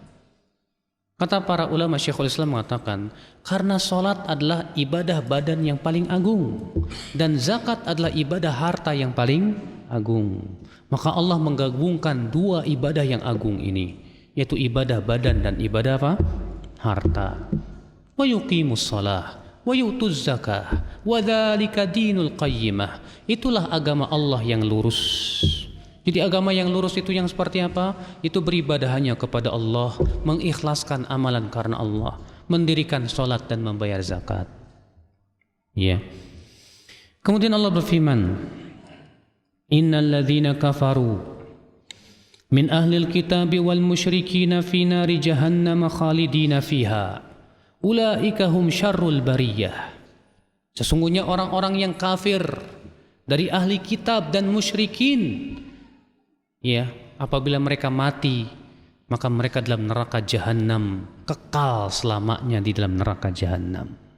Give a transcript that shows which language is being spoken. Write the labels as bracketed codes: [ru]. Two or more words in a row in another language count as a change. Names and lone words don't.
[id] Kata para ulama, Syekhul Islam mengatakan karena sholat adalah ibadah badan yang paling agung dan zakat adalah ibadah harta yang paling agung. Maka Allah menggabungkan dua ibadah yang agung ini, yaitu ibadah badan dan ibadah apa? Harta. [ar] ويقيموا الصلاة ويؤتوا الزكاة وذلك دين القيمة. [id] Itulah agama Allah yang lurus. Jadi agama yang lurus itu yang seperti apa? Itu beribadah hanya kepada Allah, mengikhlaskan amalan karena Allah, mendirikan sholat dan membayar zakat. Ya. Kemudian Allah berfirman, [ar] إن الذين كفروا من أهل الكتاب والمشركين في نار جهنم خالدين فيها أولئك هم شر البرية. [id] Sesungguhnya orang-orang yang kafir dari ahli kitab dan musyrikin, ya, apabila mereka mati maka mereka dalam neraka jahanam, kekal selamanya di dalam neraka jahanam.